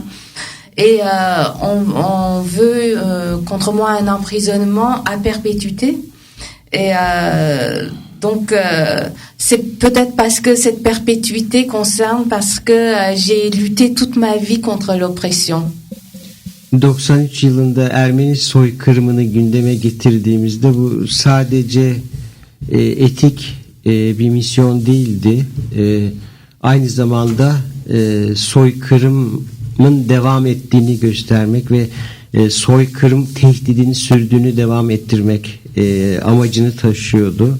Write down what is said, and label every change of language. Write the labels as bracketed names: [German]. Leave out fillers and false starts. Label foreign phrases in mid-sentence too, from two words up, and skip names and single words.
[French] Et on veut contre moi un emprisonnement à perpétuité. Et donc c'est peut-être parce que cette perpétuité concerne parce que j'ai lutté toute ma vie contre l'oppression. [Turkish] 93 yılında Ermeni soykırımını gündeme getirdiğimizde bu sadece etik bir misyon değildi. Aynı zamanda soykırımın devam ettiğini göstermek ve soykırım tehdidini sürdüğünü devam ettirmek amacını taşıyordu.